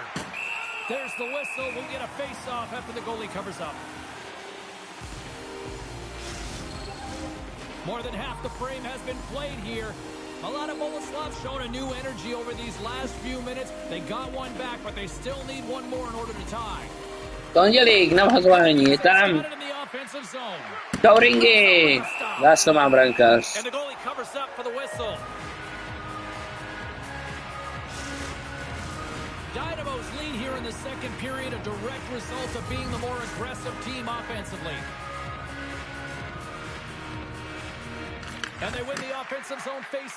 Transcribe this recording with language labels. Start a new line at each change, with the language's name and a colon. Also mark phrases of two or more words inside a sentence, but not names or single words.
English: There's the whistle. We'll get a face-off after the goalie covers up. More than half the frame has been played here. A lot of Boleslavs showing a new energy over these last few minutes. They got one back, but they still need one more in order to tie.
Czech: Pondělík na vhazování. Je tam.
English: In the offensive zone.
Czech: Touringy. Zás to má brankář.
English: And the goalie covers up for the whistle. Dynamo's lead here in the second period, a direct result of being the more aggressive team offensively. And they win the offensive zone face-off.